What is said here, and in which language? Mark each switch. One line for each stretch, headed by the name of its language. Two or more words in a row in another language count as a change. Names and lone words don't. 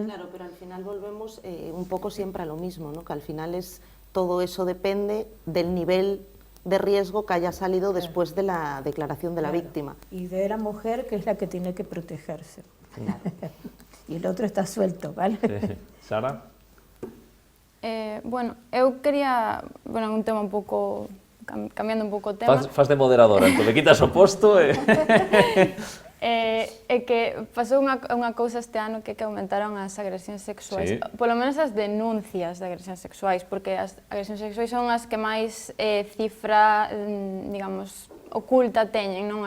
Spanish: Claro, pero al final volvemos un poco siempre a lo mismo, ¿no? Que al final todo eso depende del nivel de riesgo que haya salido después de la declaración de la víctima. Y de la mujer, que es la que tiene que protegerse. Claro. Y el otro está suelto, ¿vale? Sí. Sara?
Galician: Bueno, eu quería, un tema un pouco, cambiando un pouco o tema. Faz de moderadora, entón le quitas o posto e... É que pasou unha cousa este ano que aumentaron as agresións sexuais, polo menos as denuncias de agresións sexuais, porque as agresións sexuais son as que máis cifra, digamos, oculta teñen, non?